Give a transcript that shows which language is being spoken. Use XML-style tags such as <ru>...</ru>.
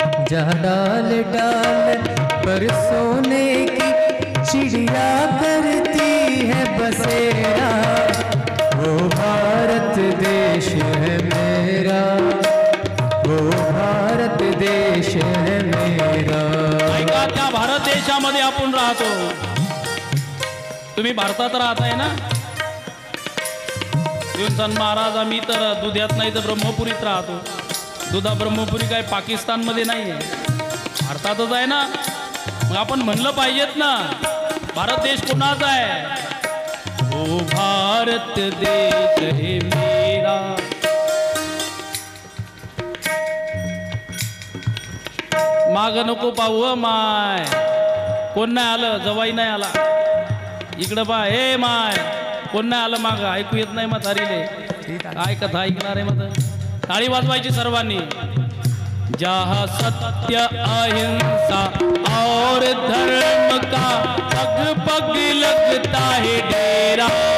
<hi>जहाँ डाल डाल पर सोने की चिड़िया करती है बसेरा, वो भारत देश है मेरा, वो भारत देश है मेरा।</hi> <mr>ऐका, त्या भारत देशामध्ये आपण राहतो. तुम्ही भारतात राहताय ना? सन महाराज, आम्ही तर दुध्यात नाही तर ब्रह्मपुरीत राहतो. दुधा ब्रह्मपुरी काय पाकिस्तानमध्ये नाही आहे, भारतातच आहे ना. मग आपण म्हणलं पाहिजेत ना, भारत देश कोणाचा आहे?</mr> <hi>ओ भारत देश हे मेरा.</hi> <mr>माग नको पाहू माय, कोण नाही आलं, जवाई नाही आला. इकडं पा, हे माय कोण नाही आलं माग, ऐकू येत नाही मग तारीले. काय कथा ऐकणार आहे मग? टाळी वाजवायची सर्वांनी.</mr> <hi>जहाँ सत्य अहिंसा और धर्म का पग पग लगता है डेरा.</hi>